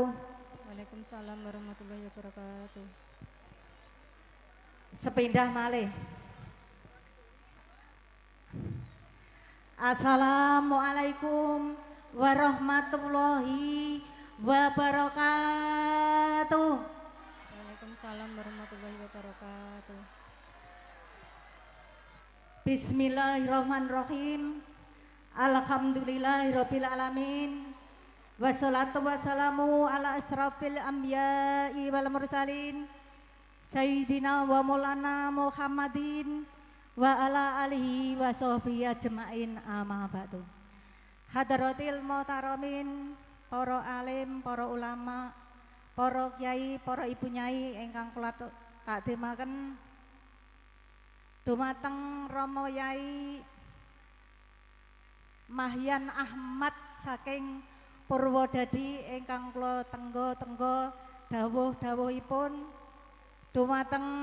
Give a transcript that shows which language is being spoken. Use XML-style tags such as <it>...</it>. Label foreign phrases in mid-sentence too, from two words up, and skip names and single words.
<ar>وعليكم السلام ورحمة الله وبركاته.</ar> <jv>Sepindah malih.</jv> <ar>السلام عليكم ورحمة الله وبركاته. وعليكم السلام ورحمة الله وبركاته. بسم الله الرحمن الرحيم. الحمد لله رب العالمين. والصلاة والسلام على أشرف الأنبياء والمرسلين سيدنا ومولانا محمد وعلى آله وصحبه أجمعين، أما بعد. حضرات المحترمين,</ar> <jv>para alim, para ulama, para kiai, para ibu nyai ingkang kula takdimaken dumateng Rama Yai Mahyan Ahmad saking Purwodadi ingkang kula tenggo-tenggo dawuh-dawuhipun, dumateng</jv>